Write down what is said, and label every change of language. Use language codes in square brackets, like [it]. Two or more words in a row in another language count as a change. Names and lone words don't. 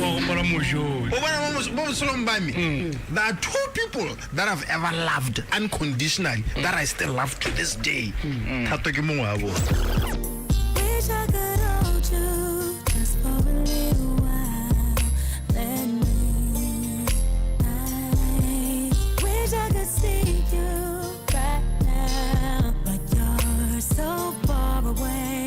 [en] There are 2 people that I've ever loved unconditionally that I still love to this day. [tn] Thato ke mongwe wa bona. [en] Wish I could hold you just for a little while. Let me. I wish I could see you right now, but you're so far away.